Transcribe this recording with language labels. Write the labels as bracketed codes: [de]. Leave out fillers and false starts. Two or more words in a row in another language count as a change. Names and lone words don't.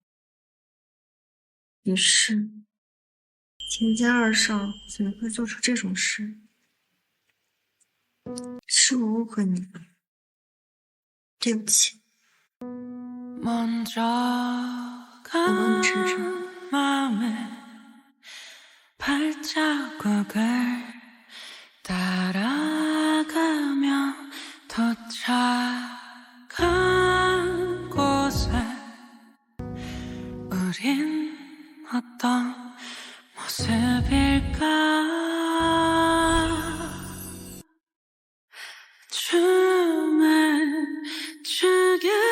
[zh] 于是，秦家二少怎么会做出这种事？是我误会你了，对不起。我帮你撑着。 [ko] 발자국을 따라가며 도착한 곳에 우린 어떤 모습일까 춤을 추겠지